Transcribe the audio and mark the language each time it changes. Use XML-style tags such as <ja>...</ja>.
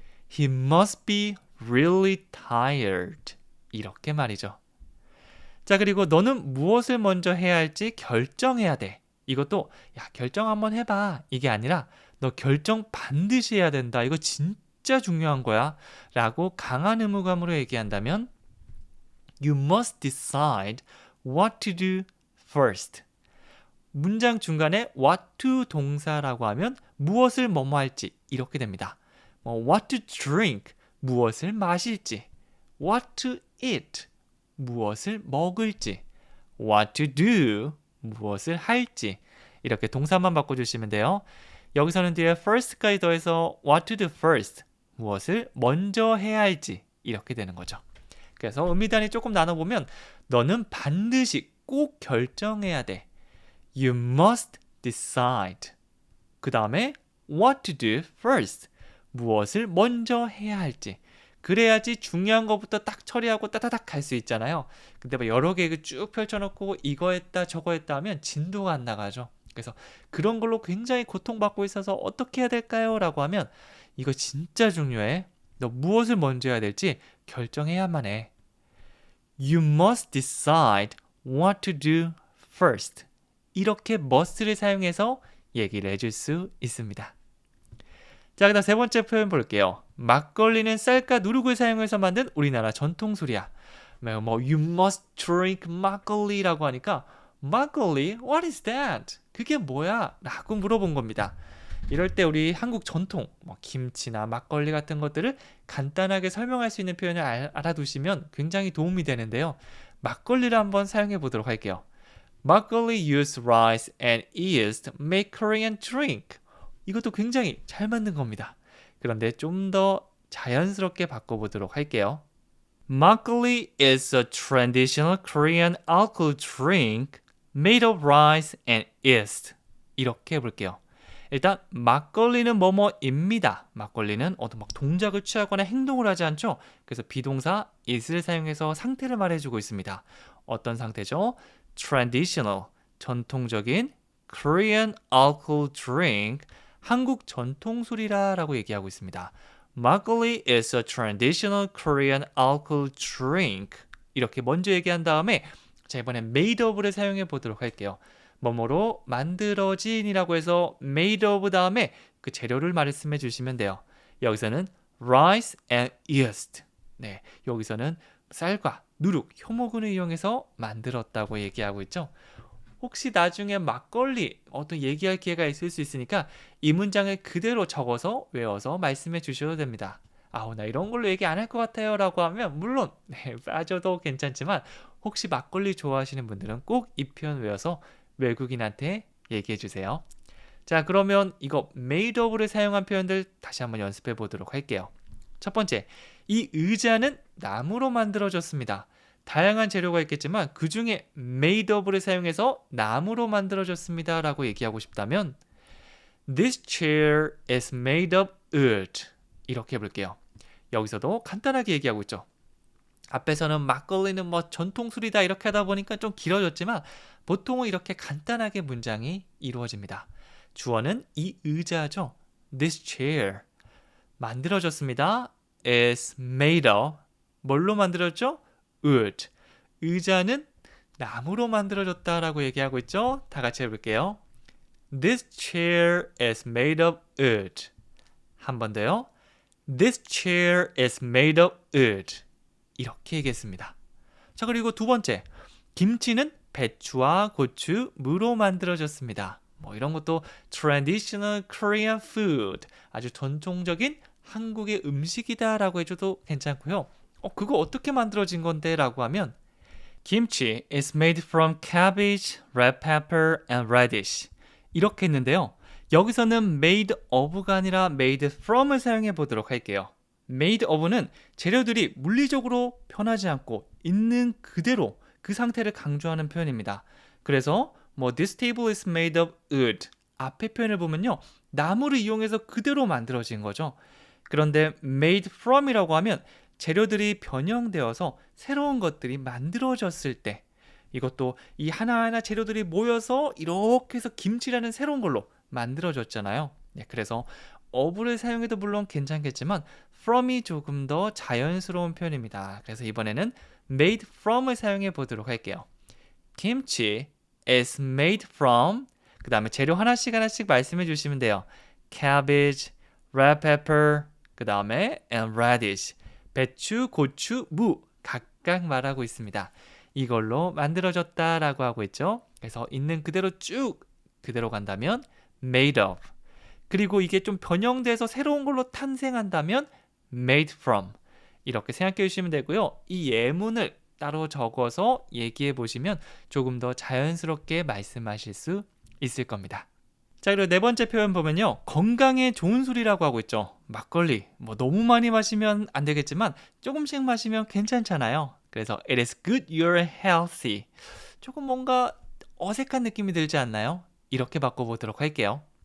<en>He must be really tired.</en> <ko>이렇게 말이죠. 자, 그리고 너는 무엇을 먼저 해야 할지 결정해야 돼. 이것도 야, 결정 한번 해봐. 이게 아니라 너 결정 반드시 해야 된다. 이거 진짜 중요한 거야. 라고 강한 의무감으로 얘기한다면</ko> <en>You must decide what to do first.</en> <ko>문장 중간에 what to 동사라고 하면 무엇을 뭐뭐 할지 이렇게 됩니다.</ko> <en>what to drink,</en> <ko>무엇을 마실지.</ko> <en>what to eat,</en> <ko>무엇을 먹을지.</ko> <en>what to do,</en> <ko>무엇을 할지. 이렇게 동사만 바꿔주시면 돼요. 여기서는 뒤에 first까지 더해서</ko> <en>what to do first,</en> <ko>무엇을 먼저 해야 할지 이렇게 되는 거죠. 그래서 의미단위 조금 나눠보면 너는 반드시 꼭 결정해야 돼.</ko> <en>You must decide.</en> <ko>그 다음에</ko> <en>what to do first,</en> <ko>무엇을 먼저 해야 할지. 그래야지 중요한 것부터 딱 처리하고 따다닥 갈 수 있잖아요. 근데 뭐 여러 개 쭉 펼쳐놓고 이거 했다 저거 했다 하면 진도가 안 나가죠. 그래서 그런 걸로 굉장히 고통받고 있어서 어떻게 해야 될까요? 라고 하면 이거 진짜 중요해. 너 무엇을 먼저 해야 될지 결정해야만 해.</ko> <en>You must decide what to do first.</en> <ko>이렇게 must를 사용해서 얘기를 해줄 수 있습니다. 자, 그다음 세 번째 표현 볼게요. 막걸리는 쌀과 누룩을 사용해서 만든 우리나라 전통 술이야. 뭐</ko> <en>you must drink</en> <ko>막걸리라고 하니까 막걸리?</ko> <en>What is that?</en> <ko>그게 뭐야? 라고 물어본 겁니다. 이럴 때 우리 한국 전통 김치나 막걸리 같은 것들을 간단하게 설명할 수 있는 표현을 알아두시면 굉장히 도움이 되는데요. 막걸리를 한번 사용해 보도록 할게요.</ko> <en>막걸리 use rice and yeast make Korean drink.</en> <ko>이것도 굉장히 잘 만든 겁니다. 그런데 좀 더 자연스럽게 바꿔보도록 할게요.</ko> <en>Makgeolli is a traditional Korean alcohol drink made of rice and yeast.</en> <ko>이렇게 해볼게요. 일단 막걸리는 뭐뭐입니다. 막걸리는 어떤 막 동작을 취하거나 행동을 하지 않죠. 그래서 비동사 is를 사용해서 상태를 말해주고 있습니다. 어떤 상태죠?</ko> <en>Traditional,</en> <ko>전통적인</ko> <en>Korean alcohol drink,</en> <ko>한국 전통술이라고 얘기하고 있습니다.</ko> <en>Makgeolli is a traditional Korean alcohol drink.</en> <ko>이렇게 먼저 얘기한 다음에 자, 이번엔 made of를 사용해 보도록 할게요. 뭐뭐로 만들어진이라고 해서 made of 다음에 그 재료를 말씀해 주시면 돼요. 여기서는</ko> <en>rice and yeast.</en> <ko>네, 여기서는 쌀과 누룩, 효모근을 이용해서 만들었다고 얘기하고 있죠. 혹시 나중에 막걸리 어떤 얘기할 기회가 있을 수 있으니까 이 문장을 그대로 적어서 외워서 말씀해 주셔도 됩니다. 아우, 나 이런 걸로 얘기 안 할 것 같아요 라고 하면 물론 빠져도 괜찮지만 혹시 막걸리 좋아하시는 분들은 꼭 이 표현 외워서 외국인한테 얘기해 주세요. 자, 그러면 이거 made of를 사용한 표현들 다시 한번 연습해 보도록 할게요. 첫 번째, 이 의자는 나무로 만들어졌습니다. 다양한 재료가 있겠지만 그 중에 made of를 사용해서 나무로 만들어졌습니다 라고 얘기하고 싶다면</ko> <en>This chair is made of wood.</en> <ko>이렇게 해볼게요. 여기서도 간단하게 얘기하고 있죠. 앞에서는 막걸리는 전통술이다 이렇게 하다 보니까 좀 길어졌지만 보통은 이렇게 간단하게 문장이 이루어집니다. 주어는 이 의자죠.</ko> <en>This chair</en> <ko>만들어졌습니다.</ko> <en>is made of</en> <ko>뭘로 만들어졌죠?</ko> <en>wood.</en> <ko>의자는 나무로 만들어졌다라고 얘기하고 있죠. 다 같이 해볼게요.</ko> <en>This chair is made of wood.</en> <ko>한 번 더요.</ko> <en>This chair is made of wood.</en> <ko>이렇게 얘기했습니다. 자, 그리고 두 번째. 김치는 배추와 고추, 무로 만들어졌습니다. 뭐 이런 것도</ko> <en>traditional Korean food.</en> <ko>아주 전통적인 한국의 음식이다라고 해줘도 괜찮고요. 그거 어떻게 만들어진 건데? 라고 하면</ko> <en>Kimchi is made from cabbage, red pepper, and radish.</en> <ko>이렇게 했는데요. 여기서는 made of가 아니라 made from을 사용해 보도록 할게요. made of는 재료들이 물리적으로 변하지 않고 있는 그대로 그 상태를 강조하는 표현입니다. 그래서</ko> <en>this table is made of wood.</en> <ko>앞에 표현을 보면요. 나무를 이용해서 그대로 만들어진 거죠. 그런데 made from이라고 하면 재료들이 변형되어서 새로운 것들이 만들어졌을 때 이것도 이 하나하나 재료들이 모여서 이렇게 해서 김치라는 새로운 걸로 만들어졌잖아요. 그래서 of를 사용해도 물론 괜찮겠지만 from이 조금 더 자연스러운 표현입니다. 그래서 이번에는 made from을 사용해 보도록 할게요.</ko> <en>Kimchi is made from</en> <ko>그 다음에 재료 하나씩 말씀해 주시면 돼요.</ko> <en>Cabbage, red pepper,</en> <ko>그 다음에</ko> <en>and radish.</en> <ko>배추, 고추, 무 각각 말하고 있습니다. 이걸로 만들어졌다라고 하고 있죠. 그래서 있는 그대로 쭉 그대로 간다면 made of. 그리고 이게 좀 변형돼서 새로운 걸로 탄생한다면 made from. 이렇게 생각해 주시면 되고요. 이 예문을 따로 적어서 얘기해 보시면 조금 더 자연스럽게 말씀하실 수 있을 겁니다. 자, 그리고 네 번째 표현 보면요. 건강에 좋은 술이라고 하고 있죠. 막걸리. 너무 많이 마시면 안 되겠지만 조금씩 마시면 괜찮잖아요.</ko> <en>그래서 it is good you're healthy.</en> <ko>조금 뭔가 어색한 느낌이 들지 않나요? 이렇게 바꿔보도록 할게요.</ko>